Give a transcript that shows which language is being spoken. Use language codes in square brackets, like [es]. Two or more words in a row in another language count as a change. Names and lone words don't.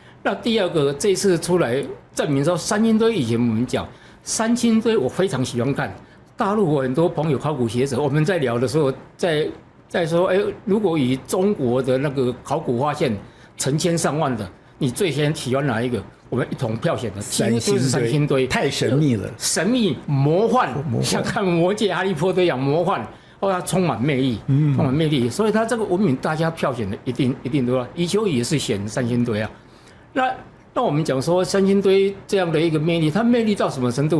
[zh] 那第二個，這次出來證明說三星堆以前我們講三星堆，我非常喜歡看。大陸我很多朋友考古學者，我們在聊的時候，在說，如果以中國的那個考古發現成千上萬的，你最先喜歡哪一個？我們一同票選的三星堆，太神秘了，神秘魔幻，像看魔戒、哈利波特一樣魔幻，它充滿魅力，充滿魅力。所以它這個文明大家票選的一定多啊。余秋雨也是選三星堆啊。那我們講說三星堆這樣的一個魅力，它魅力到什麼程度？